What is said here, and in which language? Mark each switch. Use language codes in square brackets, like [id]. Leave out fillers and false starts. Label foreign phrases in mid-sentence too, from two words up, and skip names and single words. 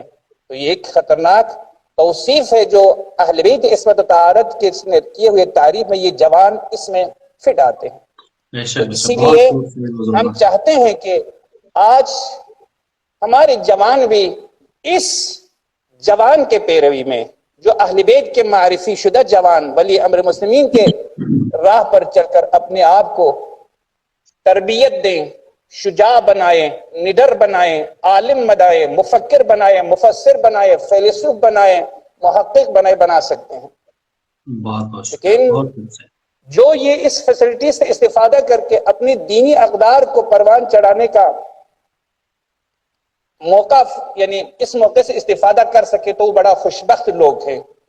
[ur] تو یہ ایک خطرناک توصیف ہے جو اہل بیت عصمت و طہارت کے کیے ہوئے تعریف میں یہ جوان اس میں فٹ آتے ہیں. اسی لیے ہم چاہتے ہیں کہ آج ہمارے جوان بھی اس جوان کے پیروی میں، جو اہل بیت کے [fa] معرفی شدہ [ur] جوان ولی امر مسلمین کے راہ پر چل کر اپنے آپ کو تربیت دیں، شجاع بنائیں، نڈر بنائیں، عالم بنائیں، مفکر بنائیں، مفسر بنائیں، فیلسوف بنائیں، محقق بنا سکتے ہیں. لیکن جو یہ اس فیسلٹی سے استفادہ کر کے اپنی دینی اقدار کو پروان چڑھانے کا موقع، یعنی اس موقع سے استفادہ کر سکے تو وہ بڑا خوشبخت لوگ ہیں.